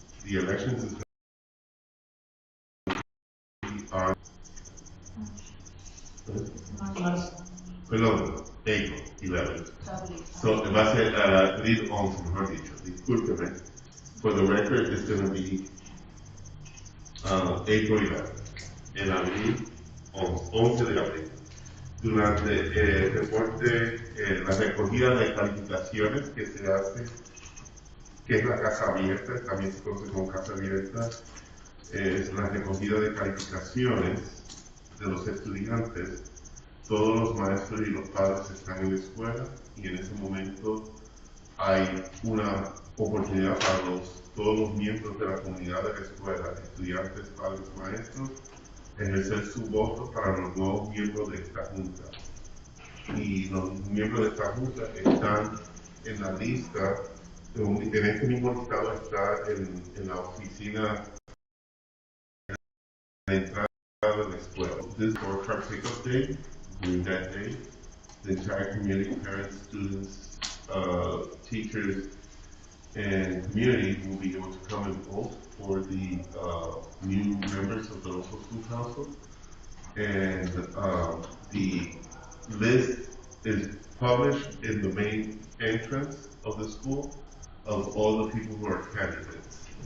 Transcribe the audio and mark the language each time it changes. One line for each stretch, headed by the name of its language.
English: The elections is are
Spanish: perdón,
English: April 11.
Spanish: So va a ser abril 11, mejor dicho, discúlpeme.
English: For the record, it's going to be April 11.
Spanish: En abril 11 de abril. Durante el reporte, la recogida de calificaciones que se hace, que es la casa abierta, también se conoce como casa abierta, es la recogida de calificaciones de los estudiantes. Todos los maestros y los padres están en la escuela y en ese momento hay una oportunidad para todos los miembros de la comunidad de la escuela, estudiantes, padres, maestros, ejercer su voto para los nuevos miembros de esta junta. Y los miembros de esta junta están en la lista, en este mismo listado está en la oficina de la entrada de la escuela.
English: This is for Partake Day. During that day, the entire community, parents, students, teachers, and community will be able to come and vote for the new members of the local school council. And the list is published in the main entrance of the school of all the people who are candidates.